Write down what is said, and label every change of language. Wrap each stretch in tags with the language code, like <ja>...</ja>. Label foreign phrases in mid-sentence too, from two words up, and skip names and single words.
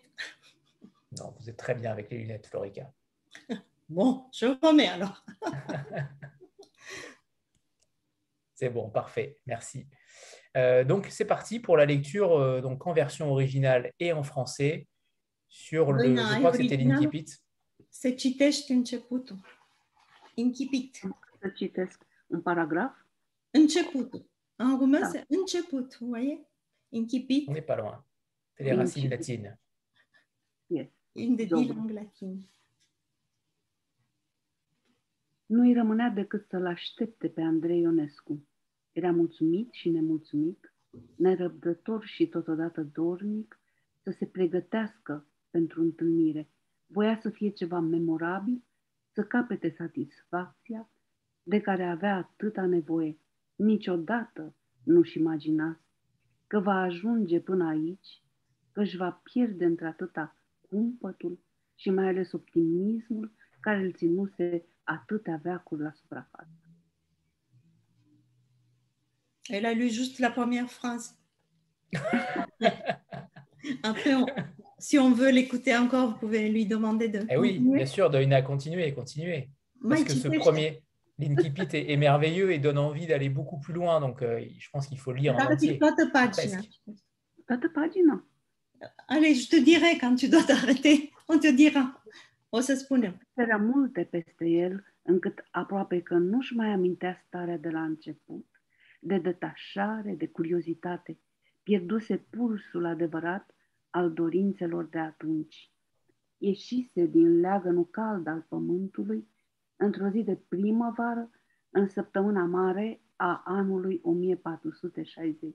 <fr>Non, vous êtes très bien avec les lunettes, Florica. Bon, je remets alors. C'est bon, parfait, merci. Donc c'est parti pour la lecture donc en version originale et en français sur je crois que c'était l'Incipit.</fr> <ro>Se citește începutul. Incipit. Să citesc un paragraf. Începutul.</ro> <fr>En roumain, c'est început, vous voyez? Incipit. On n'est pas loin. C'est les racines latines. Yes. Une des 10 langues latines.</fr> <ro>Nu îi rămânea decât să-l aștepte pe Andrei Ionescu. Era mulțumit și nemulțumit, nerăbdător și totodată dornic să se pregătească pentru întâlnire. Voia să fie ceva memorabil, să capete satisfacția de care avea atâta nevoie. Niciodată nu-și imagina că va ajunge până aici, că își va pierde într-atâta cumpătul și mai ales optimismul care îl ținuse atâtea veacuri la suprafață.</ro> <fr>Elle a lu juste la première phrase. Après, si on veut l'écouter encore, vous pouvez lui demander de oui, bien sûr, Doina, continuez. Parce que ce premier, l'Incipit est merveilleux et donne envie d'aller beaucoup plus loin. Donc, je pense qu'il faut lire en entier.</fr> <ro>Toată pagina. Toată pagina.</ro> <fr>Allez, je te dirai quand tu dois t'arrêter. On te dira.</fr> <ro>O să spunem. Era multe peste el, încât aproape că nu-și mai amintea starea de la început, de detașare, de curiozitate. Pierduse pulsul adevărat al dorințelor de atunci. Ieșise din leagănul cald al pământului într-o zi de primăvară, în săptămâna mare a anului 1460.</ro>